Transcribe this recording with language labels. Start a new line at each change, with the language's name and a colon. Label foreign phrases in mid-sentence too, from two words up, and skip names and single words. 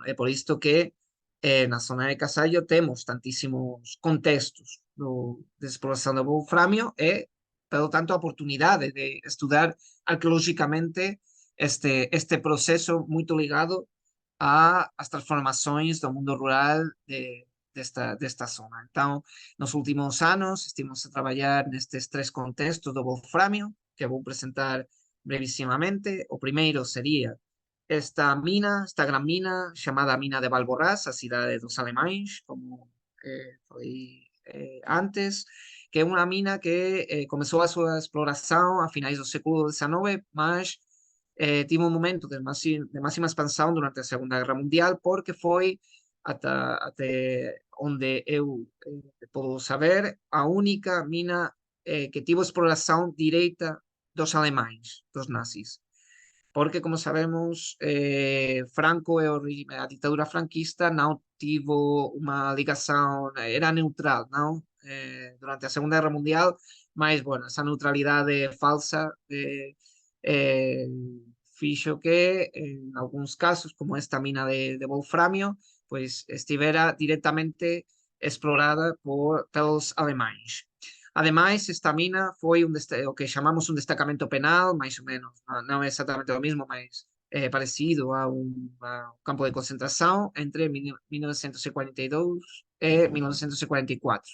Galician: É por isto que na zona de Casallo temos tantísimos contextos de exploración do wolframio e, pelo tanto, a oportunidade de estudar arqueológicamente este proceso moito ligado as transformações do mundo rural desta zona.
Portuguese: Então, nos últimos anos, estivemos a trabalhar nestes tres contextos do wolframio, que vou apresentar brevissimamente.
Galician: O primeiro sería esta gran mina chamada Mina de Valborrás,
Portuguese: a cidade dos alemães, como foi antes, que é uma mina que começou a sua exploração a finais do século XIX, mas tive un momento de máxima expansão durante a Segunda Guerra Mundial, porque foi, até onde eu podo saber, a única mina que tivo exploração direita dos alemães, dos nazis. Porque, como sabemos, Franco e a ditadura franquista não tivo uma ligação, era neutral, não? Durante a Segunda Guerra Mundial, mas, bueno, essa neutralidade falsa eh,
Galician: fixo que, en alguns casos, como esta mina de wolframio, pues estivera directamente explorada pelos alemães. Ademais, esta mina foi o que chamamos un destacamento penal, máis ou menos, non é exactamente o mismo, mas parecido a un campo de concentración entre 1942 e 1944.